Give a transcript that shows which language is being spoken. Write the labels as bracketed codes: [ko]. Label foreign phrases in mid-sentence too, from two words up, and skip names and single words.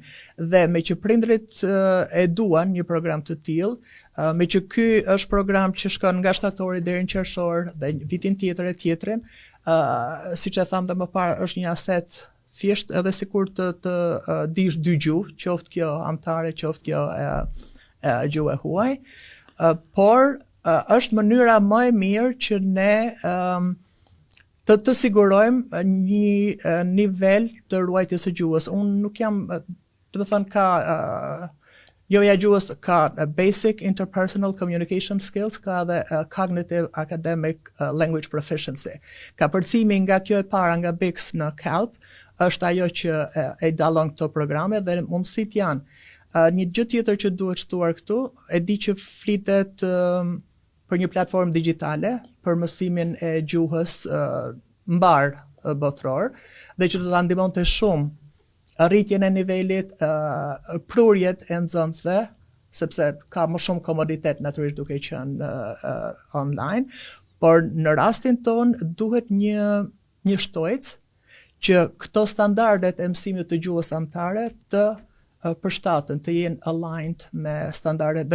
[sq] Dhe me që prindrit e duan një program të tillë, me që ky është program që shkon nga shtatori deri në qershor dhe vitin tjetër e tjetrin, siç e tham dhe më parë, është një aset thjesht edhe sikur të dish dy gjuhë, qoftë kjo amtare, qoftë kjo gjuhë e huaj, por është mënyra më e mirë që ne të sigurojmë një nivel të ruajtjes së gjuhës. Unë nuk jam, do të thënë, joja gjuhës ka [en] basic interpersonal communication skills, [sq] ka dhe [en] cognitive academic language proficiency. [sq] Ka përcimi nga kjo e para nga BICS në CALP, është ajo që e dallon këto programe dhe mundësit janë. Një gjë tjetër që duhet shtuar këtu, e di që flitet për një platformë digjitale për mësimin e gjuhës mbar botror, dhe që do ta ndihmonte shumë rritjen e nivelit, prurjet e nxënësve, sepse ka më shumë komoditet natyrisht duke qenë online, por në rastin ton duhet një shtojc që këto standardet e mësimit të gjuhës amtare të përshtaten, të jenë aligned me standardet.